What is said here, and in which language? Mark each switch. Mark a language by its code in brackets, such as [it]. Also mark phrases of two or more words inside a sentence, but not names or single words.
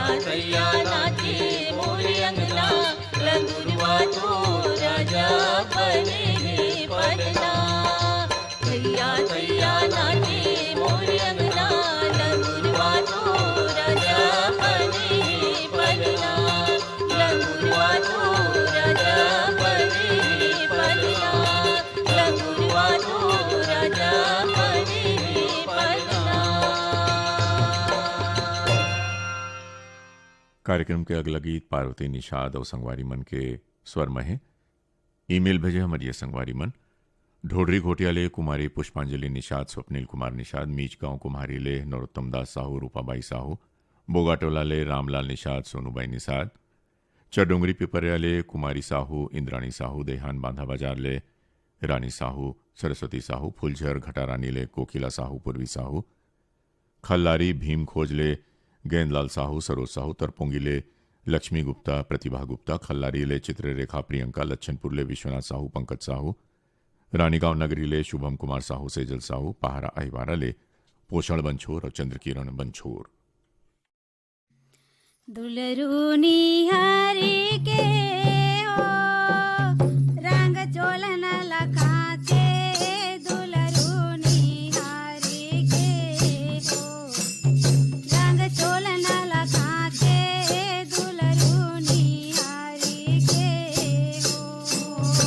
[hne] थैया नाचे मोरे अंगना लंगुरवा तो राजा बने हैं पलना थैया थैया नाचे मोरे अंगना लंगुरवा तो राजा बने हैं पलना लंगुरवा तो राजा बने हैं पलना लंगुरवा तो राजा बने हैं पलना कार्यक्रम के अगला गीत पार्वती निषाद और संगवारी मन के स्वर में है। ईमेल भेजे हमारी संगवारी मन ढोडरी घोटियाले कुमारी पुष्पांजलि निषाद स्वप्निल कुमार निषाद मीच गांव कुम्हारी ले नरोत्तम दास साहू रूपाबाई साहू बोगाटोला ले रामलाल निषाद सोनूबाई निषाद चडोंगरी पिपरिया ले कुमारी साहू इंद्राणी साहू देहान बांधा बाजार ले रानी साहू सरस्वती साहू फुलझर घटारानी ले कोकिला साहू पूर्वी साहू खल्लारी भीम खोज ले गेंदलाल साहू सरोज साहू तरपोंगी ले लक्ष्मी गुप्ता प्रतिभा गुप्ता खल्लारी ले चित्ररेखा प्रियंका लच्छनपुर ले विश्वनाथ साहू पंकज साहू रानीगांव नगरी ले शुभम कुमार साहू सेजल साहू पहारा अहिवारा ले पोषण बंछोर और चंद्रकिरण बंछोर। दुलरूनी हरी के हो रंग चोलन लखाते दुलरूनी हरी के हो रंग चोलन लखाते दुलरूनी हरी के हो